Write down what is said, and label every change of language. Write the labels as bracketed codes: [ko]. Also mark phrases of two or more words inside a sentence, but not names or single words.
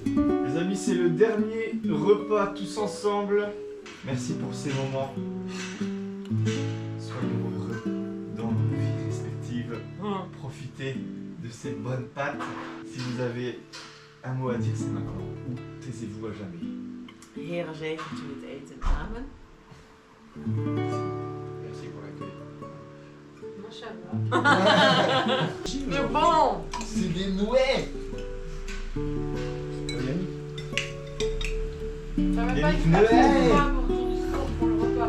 [fr] Les amis, c'est le dernier repas tous ensemble. Merci pour ces moments. Soyons heureux dans nos vies respectives. Profitez de ces bonnes pâtes. Si vous avez un mot à dire, c'est maintenant. Ou taisez-vous à jamais. [nl] Heren zegen toe het eten. Amen. [fr] Merci pour l'accueil. C'est bon. C'est des nouets. Ça va pas Yannick être Noël. facile pour ton discours pour le repas.